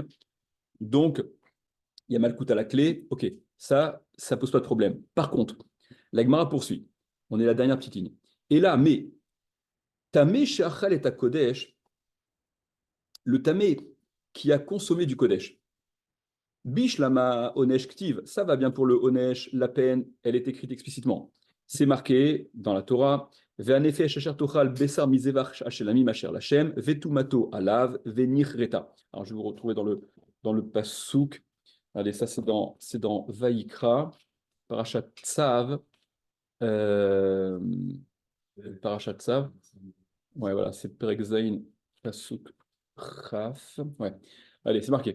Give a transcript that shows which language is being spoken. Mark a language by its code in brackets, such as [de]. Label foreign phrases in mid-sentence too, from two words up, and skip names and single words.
[fr] Donc, il y a Malkout à la clé, ok, ça pose pas de problème. Par contre, la Gemara poursuit, on est la dernière petite ligne. Et là, mais, [he] טמא שאכל את קודש, [fr] le Tamé qui a consommé du Kodesh, [he] בשלמא עונש כתיב, [fr] ça va bien pour le onesh, la peine, elle est écrite explicitement. C'est marqué dans la Torah, [he] והנפש אשר תאכל בשר מזבח השלמים אשר לכם, וטמאתו עליו, ונכרתה. [fr] Alors je vais vous retrouver dans le passouk. Allez, ça c'est dans Vaïkra, [he] פרשת צו, פרשת צו. [fr] Ouais, voilà, c'est [he] פרק זין, פסוק כף. [fr] Ouais, allez, c'est marqué.